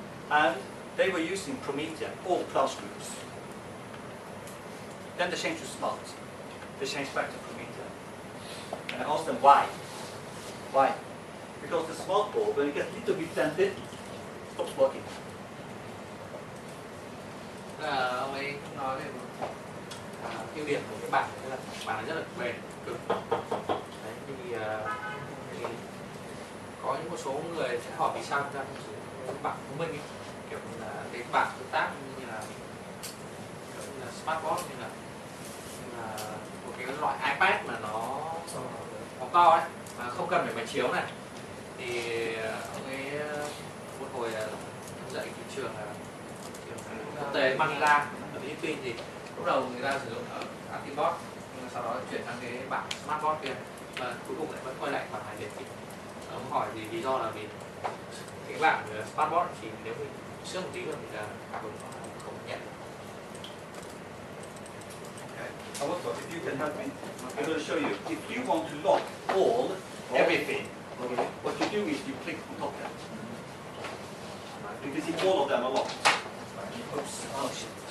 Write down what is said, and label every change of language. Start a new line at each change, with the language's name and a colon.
English: And they were using Promethean, all class groups. Then they changed to Smart. They changed back to Promethean. And I asked them why. Why? Because the smart ball, when it gets a little bit dented, stops working.
Vietnamese: Ông ấy nói về ưu điểm của cái bảng là bảng này rất là bền cực. Đấy, thì có những một số người sẽ hỏi vì sao chúng ta không sử dụng bảng thông minh ấy. Kiểu như là cái bảng tương tác như là smartboard, như là một cái loại iPad mà nó to ấy, mà không cần phải máy chiếu này. Thì ông ấy một hồi dạy cái trường quốc tế Manila ở Philippines thì lúc đầu người ta sử dụng ở Activeboard, nhưng sau đó chuyển sang cái bảng Smartboard kia, và cuối cùng lại vẫn quay lại bảng này để thì ông hỏi thì lý do là vì cái bảng Smartboard thì nếu mình sửa một tí nữa thì là cảm ứng không nhận.
English: Also, if you can help me, I'm going to show you. If you want to lock everything, what you do is you click on top there. You can see all of them are locked. Oops. Oh shit.